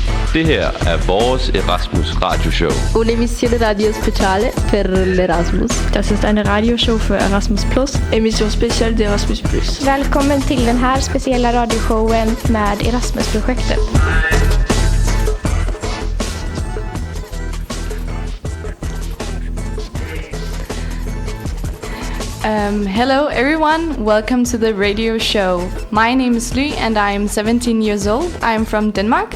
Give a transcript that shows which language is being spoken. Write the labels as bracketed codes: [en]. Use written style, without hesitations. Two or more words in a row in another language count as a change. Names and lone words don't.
[da] Det her er vores Erasmus radioshow. [it] Un'emissione radio speciale per l'Erasmus. [de] Das ist eine Radioshow für Erasmus+. [fr] Emission special de Erasmus+. [sv] Välkommen till den här speciella radioshowen med Erasmus-projektet. [en] Hello everyone, welcome to the radio show. My name is Ly and I am 17 years old. I am from Denmark.